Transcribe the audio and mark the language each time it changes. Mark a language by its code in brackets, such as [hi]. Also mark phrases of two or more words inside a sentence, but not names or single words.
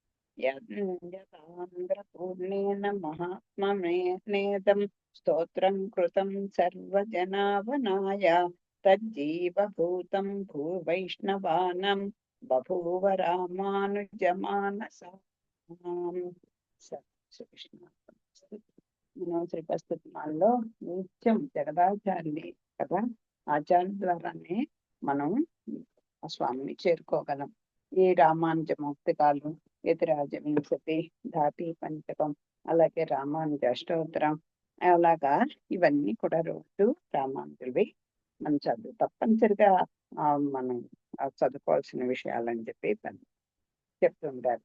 [sa] यदान्द्रपूर्णेन महात्मनेदं स्तोत्रं कृतं सर्वजनावनाय तज्जीवभूतं भूवैष्णवानं बभूव रामानुजमानसा శ్రీకృష్ణ. [te] మనం శ్రీపస్తుమాల్లో నిత్యం జగదాచార్యుని కదా ఆచార్య ద్వారానే మనం ఆ స్వామిని చేరుకోగలం. ఈ రామానుజ మౌక్తికాలు, యతిరాజ వింశతి, ధాతి పంచకం, అలాగే రామానుజ అష్టోత్తరం, అలాగా ఇవన్నీ కూడా రోజు రామానుజులవి మనం తప్పనిసరిగా మనం చదువుకోవాల్సిన విషయాలని చెప్పి చెప్తుంటారు.